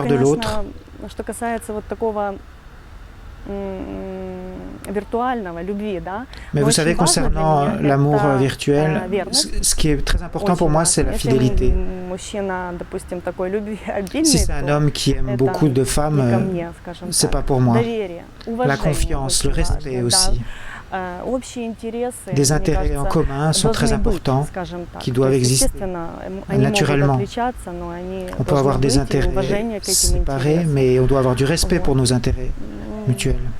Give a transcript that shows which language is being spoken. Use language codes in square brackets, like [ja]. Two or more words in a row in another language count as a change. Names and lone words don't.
[ru] всё, [fr] de l'autre. [ru] конечно, что касается вот такого виртуального, любви, да. [fr] Mais vous savez, concernant l'amour virtuel, ce qui est très important pour moi, c'est la fidélité. [ru] Мужчина, допустим, такой любви обильный, [fr] Si c'est un homme qui aime beaucoup de femmes, c'est pas pour moi. [ru] Доверие, [fr] La confiance, le respect aussi. Des intérêts en commun sont très importants, qui doivent exister naturellement. On peut avoir des intérêts séparés, mais on doit avoir du respect pour nos intérêts mutuels.